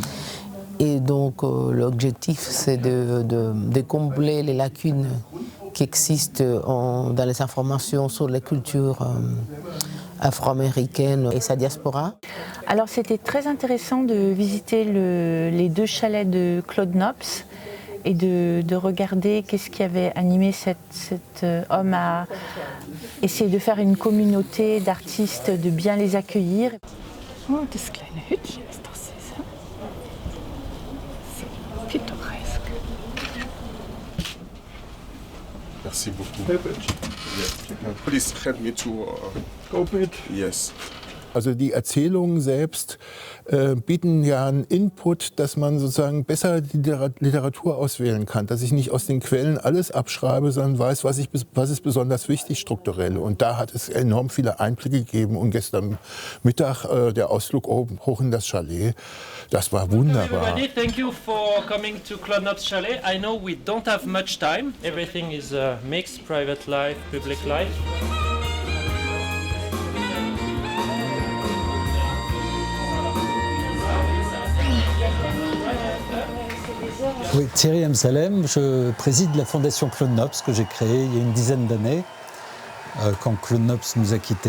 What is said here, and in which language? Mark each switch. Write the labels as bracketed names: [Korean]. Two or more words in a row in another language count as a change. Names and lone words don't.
[French] Et donc l'objectif, c'est de combler les lacunes qui existent dans les informations sur les cultures afro-américaines et sa diaspora. Alors c'était très intéressant de visiter les deux chalets de Claude Nobs et de regarder qu'est-ce qui avait animé cet homme à essayer de faire une communauté d'artistes, de bien les accueillir. [German] Oh, das kleine Hütchen ist doch süß, hein? So pittoresk. [French] Merci beaucoup. [English] Please help me to Go bit. yes. [German] Also die Erzählungen selbst bieten ja einen Input, dass man sozusagen besser die Literatur auswählen kann, dass ich nicht aus den Quellen alles abschreibe, sondern weiß, was ist besonders wichtig strukturell. Und da hat es enorm viele Einblicke gegeben. Und gestern Mittag der Ausflug hoch in das Chalet, das war wunderbar. [English] Everybody, thank you for coming to Claude Nobs Chalet. I know we don't have much time. Everything is mixed, private life, public life. [French] Oui, Thierry Amsalem, je préside la fondation Claude Nobs que j'ai créée il y a une dizaine d'années, quand Claude Nobs nous a quittés.